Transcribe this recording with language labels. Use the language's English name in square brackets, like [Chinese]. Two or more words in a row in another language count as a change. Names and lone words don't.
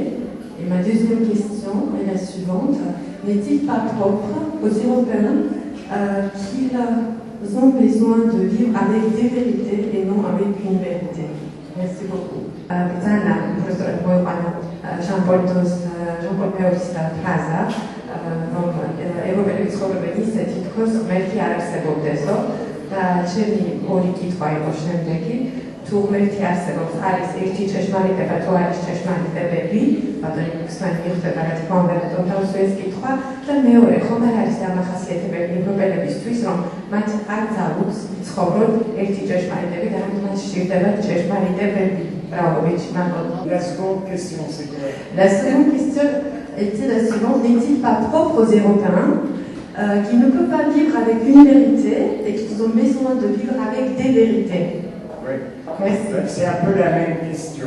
[French] Et ma deuxième question est la suivante. N'est-il pas propre aux Européens qu'ils ont besoin de vivre avec des vérités et non avec une vérité? Merci beaucoup. [Georgian] Jean-Paul II-ის ფრაზა, რომ ევროპელი ცხოვრებანი ისეთი თქოს, ღმერთი არ არსებობდესო და ჩემი ორი კითხვა იყო შემდეგი. თუ ღმერთი არსებობს, არის ერთი ჭეშმარიტება, თუ არის ჭეშმარიტებები, ბატონი მუხსმანი მიხვდება, რა თქმა უნდა, რატომ თავსო ეს კითხვა და მეორე, ხომ არ არის დამახასიათებელი ევროპელებისთვის, რომ მათ არ ძალუძს ცხოვრობ ერთი ჭეშმარიტები და რატომ მათ სჭირდებათ ჭეშმარიტებები? [French] La seconde question, c'est quoi? La seconde question était la suivante. N'est-il pas propre aux Européens qui ne peuvent pas vivre avec une vérité et qu'ils ont besoin de vivre avec des vérités? Oui. Merci. C'est un peu la même question.